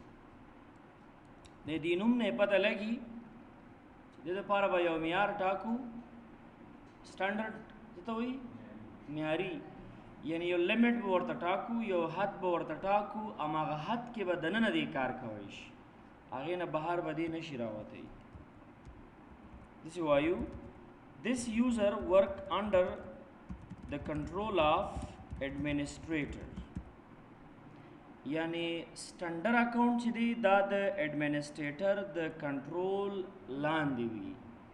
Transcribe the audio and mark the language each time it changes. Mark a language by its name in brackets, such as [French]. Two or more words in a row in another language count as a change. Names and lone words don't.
[Pashto] د دې نوم نه پته لګي چې د لپاره به یو معیار ټاکو سټنډرډ ته وایي معیاري یعنی یو لیمټ به ورته ټاکو یو حد به ورته ټاکو هماغه حد کې به دننه دې کار کوی شي هغې نه بهر به دې نشي راوتی داسې وایو [English] This user work under the control of administrator [Pashto] یعنی [English] standard account [Pashto] چې دی دا د ایڈمنسټریټر د کنټرول لاندې وي